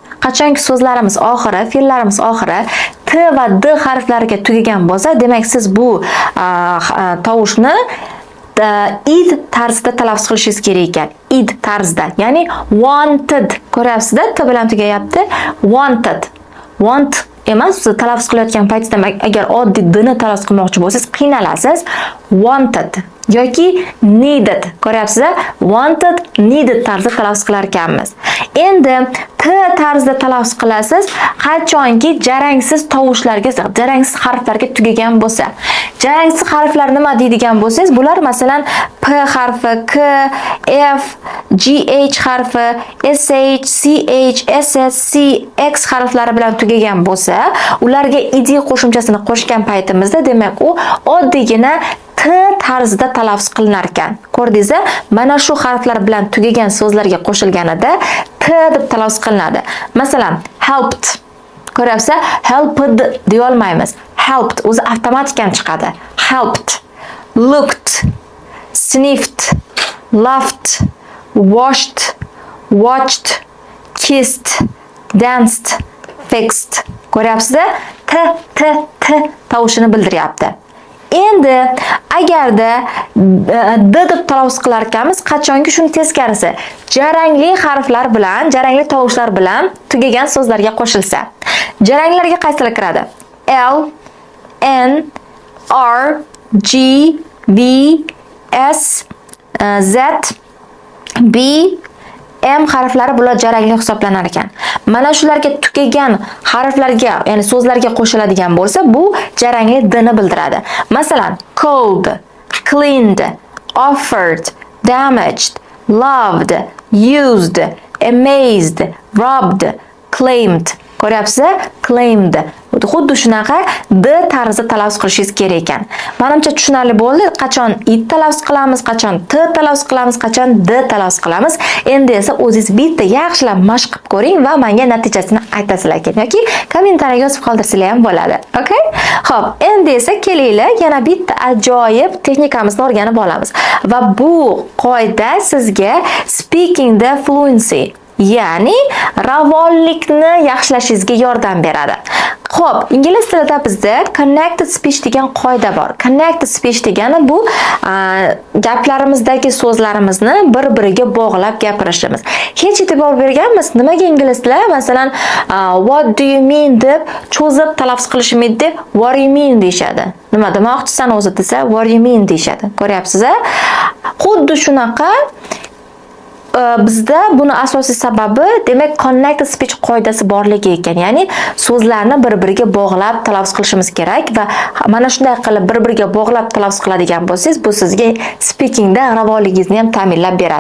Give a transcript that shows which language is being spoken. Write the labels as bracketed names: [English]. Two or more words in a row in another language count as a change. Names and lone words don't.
[Uzbek] Qachonki so'zlarimiz oxiri, fe'llarimiz oxiri t T va D harflariga tugagan bo'lsa, demak siz bu tovushni id tarzida talaffuz qilishingiz kerak ekan. Id tarzida, ya'ni wanted. Ko'ryapsizda, T bilan tugayapti. [English] Wanted. [Uzbek] Want emas, siz talaffuz qilayotgan paytda agar oddiy D ni talaffuz qilmoqchi bo'lsangiz qiynalasiz. Wanted yoki needed. Ko'ryapsizda? Wanted, needed tarzda talaffuz qilar ekanmiz. Endi T tarzda talaffuz qilasiz, qachonki jarangsiz tovushlarga, jarangsiz harflarga tugagan bo'lsa. Jarangsiz harflar nima deydigan bo'lsangiz, bular masalan P harfi, K, F, GH harfi, SH, CH, SS, C, X harflari bilan tugagan bo'lsa, ularga id qo'shimchasini qo'shgan paytimizda, demak u oddiygina T tarzida talaffuz qilinar ekan. Ko'rdingizmi? Mana shu harflar bilan tugagan so'zlarga qo'shilganida T deb talaffuz qilinadi. Masalan, helped. Ko'ryapsiz? Helped deya olmaymiz. Helped o'zi avtomatikan chiqadi. [English] Helped, looked, sniffed, laughed, washed, watched, kissed, danced, fixed. [Uzbek] Ko'ryapsiz? T tovushini bildiryapti. Endi agarda D deb talaffuz qilar ekanmiz, qachonki shuni teskarisi, jarangli harflar bilan, jarangli tovushlar bilan tugagan so'zlarga qo'shilsa. Jaranglarga qaysilar kiradi? L, N, R, G, V, S, Z, B, M harflari bular jarangli hisoblanar ekan. Mana shularga tugagan harflarga, ya'ni so'zlarga qo'shiladigan bo'lsa, bu jarangli D ni bildiradi. Masalan, [English] cold, cleaned, offered, damaged, loved, used, amazed, robbed, claimed. [Uzbek] Ko'ryapsiz? Claimed. Xuddi shunaqa D tarzida talaffuz qilishingiz kerak ekan. Menimcha tushunarli bo'ldi. Qachon id talaffuz qilamiz, qachon T talaffuz qilamiz, qachon D talaffuz qilamiz. Endi esa o'zingiz bitta yaxshilab mashq qilib ko'ring va menga natijasini aytasizlar ekan yoki kommentariyaga yozib qoldirsanglar ham bo'ladi. Okay? Xo'p, endi esa kelinglar, yana bitta ajoyib texnikamizni o'rganib olamiz. Va bu qoida sizga [English] speaking the fluency, [Uzbek] ya'ni ravonlikni yaxshilashingizga yordam beradi. Xo'p, ingliz tilida bizda [English] connected speech [Uzbek] degan qoida bor. [English] Connected speech [Uzbek] degani bu gaplarimizdagi so'zlarimizni bir-biriga bog'lab gapirishimiz. Hech e'tibor berganmiz, nimaga ingliz tili masalan [English] what do you mean [Uzbek] deb cho'zib talaffuz qilishmaydi, [English] what do you mean deyshadi. [Uzbek] Nima demoqchisan o'zi desa, [English] what do you mean [Uzbek] deyshadi. Ko'ryapsiz-a? Xuddi shunaqa bizda buni asosiy sababi demak [English] connected speech [Uzbek] qoidasi borligi ekan. Ya'ni so'zlarni bir-biriga bog'lab talaffuz qilishimiz kerak va mana shunday qilib bir-biriga bog'lab talaffuz qiladigan bo'lsangiz, bu sizga speakingda ravonligingizni ham ta'minlab beradi.